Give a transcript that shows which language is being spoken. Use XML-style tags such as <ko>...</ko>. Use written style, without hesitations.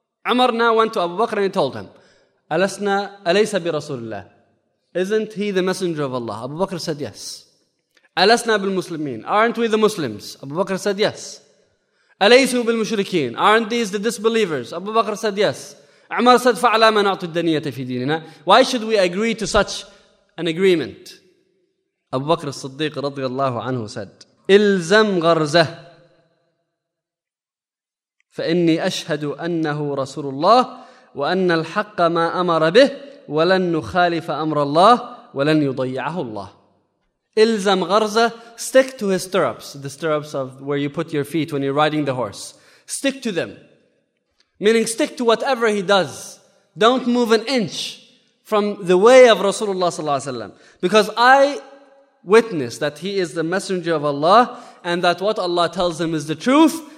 <en>Umar now went to Abu Bakr and he told him,</en> <ar>أَلَسْنَا أَلَيْسَ بِرَسُولِ اللَّهِ</ar> <en>Isn't he the messenger of Allah? Abu Bakr said yes.</en> <ar>أَلَسْنَا بِالْمُسْلِمِينَ</ar> <en>Aren't we the Muslims? Abu Bakr said yes.</en> <ar>أَلَيْسُوا بِالْمُشْرِكِينَ</ar> <en>Aren't these the disbelievers? Abu Bakr said yes. Umar said,</en> <ar>فَعَلَى مَا نَعْطُ الدَّنِيَّةَ فِي دِينِنَا</ar> <en>Why should we agree to such an agreement?</en> <ar>Abu Bakr al-Siddiq رضي الله عنه said, إِلْزَمْ غَرْزَهْ فإني أشهد أنه رسول الله وأن الحق ما أمر به ولن نخالف أمر الله ولن يضيعه الله. إلزم غرزة.</ar> <en>Stick to his stirrups, the stirrups of where you put your feet when you're riding the horse. Stick to them, meaning stick to whatever he does. Don't move an inch from the way of Rasulullah صلى الله عليه وسلم. Because I witness that he is the messenger of Allah and that what Allah tells him is the truth.</en>